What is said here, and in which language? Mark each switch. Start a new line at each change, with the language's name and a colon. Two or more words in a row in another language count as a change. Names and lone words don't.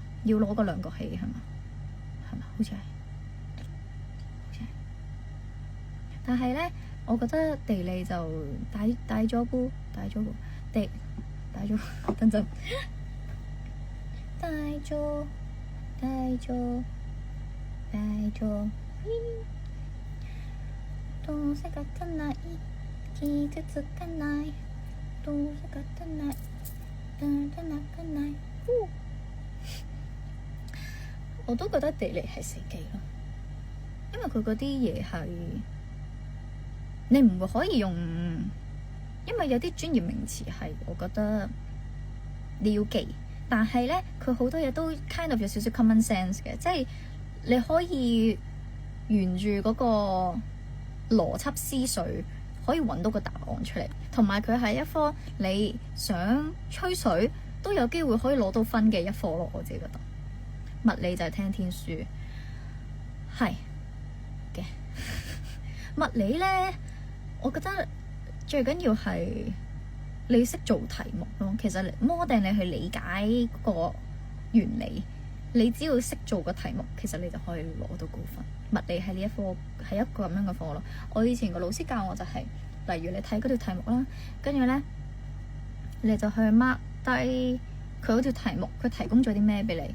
Cantonese: 要攞個兩角器係嘛？係嘛？好似係。但係咧，我覺得地理就大咗步，等陣，大咗，
Japanese: どうせ勝たない、傷つかない、どうせ勝たない、泣かない。
Cantonese: 我都覺得地理係死記咯，因為佢嗰啲嘢係你唔會可以用，因為有啲專業名詞係我覺得你要記，但係咧佢好多嘢都
English: kind of
Cantonese: 有少少
English: common sense
Cantonese: 嘅，即係你可以沿住嗰個邏輯思緒可以揾到個答案出嚟，同埋佢係一科你想吹水都有機會可以攞到分嘅一科咯。我自己覺得物理就係聽天書，係嘅。物理咧，我覺得最緊要係你識做題目咯。其實
English: more than
Cantonese: 你去理解個原理，你只要識做個題目，其實你就可以攞到高分。物理係呢一科係一個咁樣嘅課咯。我以前個老師教我就係，例如你睇嗰條題目啦，跟住咧你就去 mark 低佢嗰條題目，佢提供咗啲咩俾你。